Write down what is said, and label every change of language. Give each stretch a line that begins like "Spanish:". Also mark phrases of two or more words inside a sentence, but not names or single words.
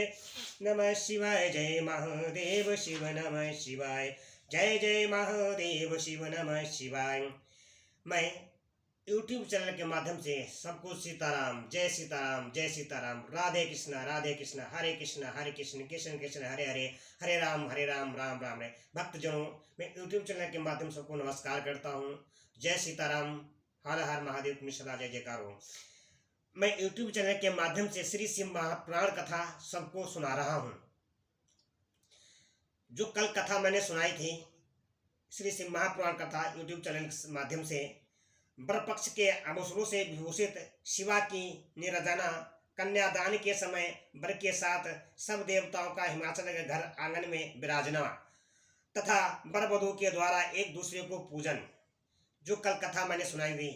Sanskrit: जय महादेव शिव नमः शिवाय जय जय महादेव शिव नमः शिवाय।
Hindi: मैं YouTube चैनल के माध्यम से सबको सीताराम जय सीताराम राधे कृष्णा हरे कृष्ण कृष्ण कृष्ण हरे हरे हरे राम राम राम रे भक्तजनों मैं YouTube चैनल के माध्यम से सबको नमस्कार करता हूँ। जय सीताराम हर हर महादेव तुम्हें सदा जय जयकार हो। मैं YouTube चैनल के माध्यम से श्री शिव महापुराण कथा सबको सुना रहा हूँ। जो कल कथा मैंने सुनाई थी श्री शिव महापुराण कथा YouTube चैनल के माध्यम से वर पक्ष के आभूषणों से विभूषित शिवा की निराजना कन्यादान के समय वर के साथ सब देवताओं का हिमाचल के घर आंगन में विराजना तथा वर वधू के द्वारा एक दूसरे को पूजन, जो कल कथा मैंने सुनाई थी।